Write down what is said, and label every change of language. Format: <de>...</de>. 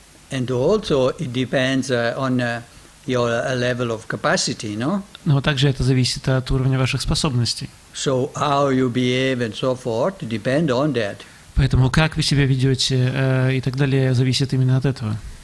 <en>And also it depends on your level of capacity, no?</en> <ru>Но также это зависит от уровня ваших способностей.</ru> <en>So how you behave and so forth depend on that.</en> <ru>Поэтому как вы себя ведете и так далее зависит именно от этого.</ru>